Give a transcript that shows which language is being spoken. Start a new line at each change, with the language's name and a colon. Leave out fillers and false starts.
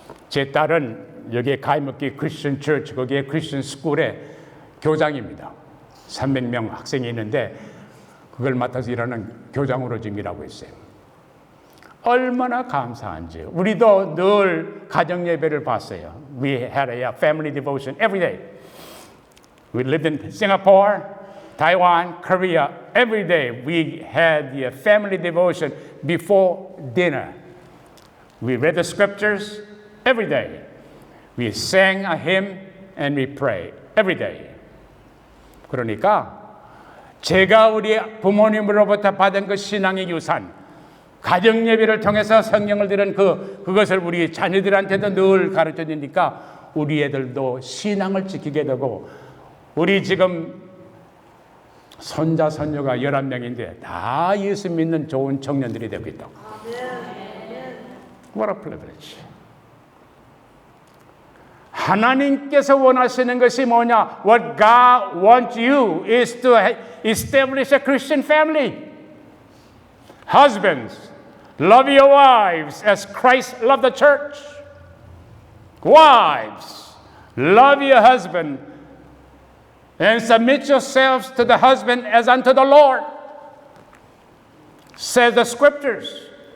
Korean: 제 딸은 여기에 가임목기 크리스천 처치, 거기에 크리스천 스쿨의 교장입니다. 300명 학생이 있는데 그걸 맡아서 일하는 교장으로 지금 일하고 있어요. 얼마나 감사한지. 우리도 늘 가정 예배를 봤어요.
English: We had a family devotion every day. We lived in Singapore, Taiwan, Korea. Every day we had the family devotion before dinner. We read the scriptures every day. We sang a hymn and we prayed every day.
Korean: 그러니까 제가 우리 부모님으로부터 받은 그 신앙의 유산, 가정 예배를 통해서 성경을 들은 그것을 우리 자녀들한테도 늘 가르쳐 주니까 우리 애들도 신앙을 지키게 되고 우리 지금 손자, 손녀가 11명인데 다 예수 믿는 좋은 청년들이 되고 있다.
English: What a privilege.
Korean: 하나님께서 원하시는 것이 뭐냐?
English: What God wants you is to establish a Christian family. Husbands, love your wives as Christ loved the church. Wives, love your husband and submit yourselves to the husband as unto the Lord, says the scriptures.